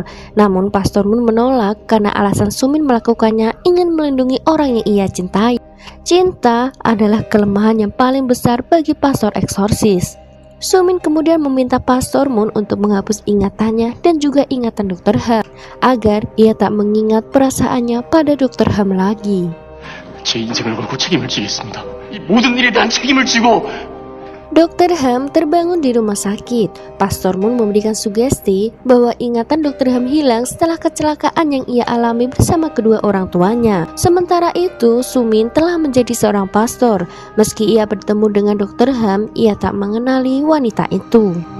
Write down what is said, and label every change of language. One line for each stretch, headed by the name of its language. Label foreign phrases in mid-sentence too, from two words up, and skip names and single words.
Indonesian: Namun Pastor Moon menolak karena alasan Sumin melakukannya ingin melindungi orang yang ia cintai. Cinta adalah kelemahan yang paling besar bagi pastor eksorsis. Sumin kemudian meminta Pastor Moon untuk menghapus ingatannya dan juga ingatan Dr. Ham agar ia tak mengingat perasaannya pada Dr. Ham lagi.
Korean: 제 인생을 걸고 책임을 지겠습니다. 이 모든 일에 대한 책임을 지고
Indonesian: Dr. Ham terbangun di rumah sakit. Pastor Moon memberikan sugesti bahwa ingatan Dr. Ham hilang setelah kecelakaan yang ia alami bersama kedua orang tuanya. Sementara itu, Sumin telah menjadi seorang pastor. Meski ia bertemu dengan Dr. Ham, ia tak mengenali wanita itu.